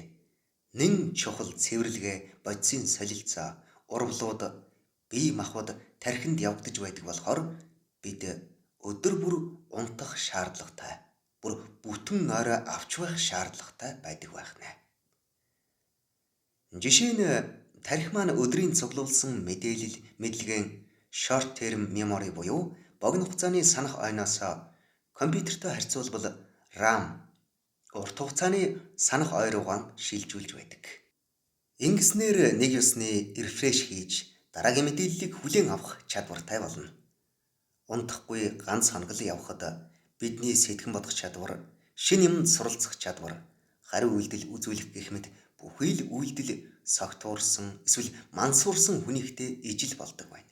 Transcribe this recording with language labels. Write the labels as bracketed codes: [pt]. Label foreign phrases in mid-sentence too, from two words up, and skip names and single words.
[mn] Нэн чухал цэвэрлэгээ, бодисын солилцоо, урвлууд, бие махбод тархинд явагдаж байдаг болохоор бид өдөр бүр унтах шаардлагатай, бүр бүтэн нойроо авч байх шаардлагатай байдаг байх нэ. Жишээ нь тархи маань өдрийн цуглуулсан мэдээлэл, мэдлэгийн [en] short term memory [mn] буюу богино хугацааны санах ойноос компьютертэй харьцуулбал RAM урт хугацааны санах ой руугаа шилжүүлж байдаг. Ингэснээр нэг ёсны рефреш хийж дараагийн мэдээллийг хүлээн авах чадвартай болно. Унтахгүй ганц хоног л явхад бидний сэтгэн бодох чадвар, шинэ юмд суралцах чадвар, хариу үйлдэл үзүүлэх гэх мэт бүхий л үйлдэл согтуурсан эсвэл мансуурсан хүнийхтэй ижил болдог байна.